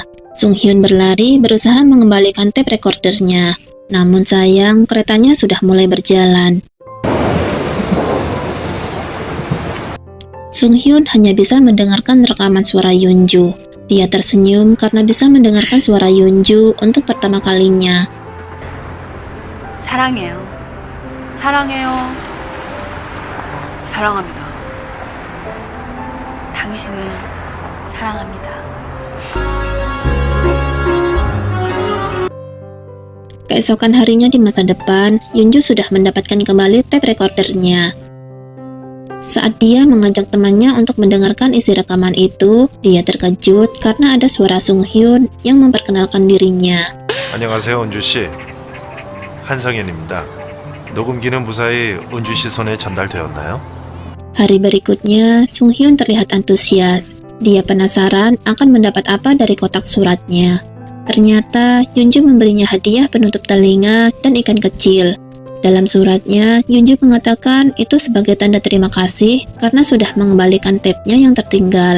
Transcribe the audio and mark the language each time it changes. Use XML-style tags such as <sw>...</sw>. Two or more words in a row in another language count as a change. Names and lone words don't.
<id>Sung Hyun berlari berusaha mengembalikan</id> <en>tape recordernya.</en> <id>Namun sayang, keretanya sudah mulai berjalan. Sung Hyun hanya bisa mendengarkan rekaman suara Yoonju. Dia tersenyum karena bisa mendengarkan suara Yunju untuk pertama kalinya.</id> <ko>사랑해요. 사랑해요. 사랑합니다. 당신을 사랑합니다.</ko> <id>Keesokan harinya di masa depan, Yunju sudah mendapatkan kembali</id> <en>tape recordernya.</en> <id>Saat dia mengajak temannya untuk mendengarkan isi rekaman itu, dia terkejut karena ada suara Sung Hyun yang memperkenalkan dirinya.</id> <ko>안녕하세요, 은주 씨. 한상현입니다. 녹음기는 무사히 은주 씨 손에 전달되었나요?</ko> <id>Hari berikutnya, Sung Hyun terlihat antusias. Dia penasaran akan mendapat apa dari kotak suratnya. Ternyata, Yunju memberinya hadiah penutup telinga dan ikan kecil. Dalam suratnya, Yunju mengatakan itu sebagai tanda terima kasih karena sudah mengembalikan tape-nya yang tertinggal.</id>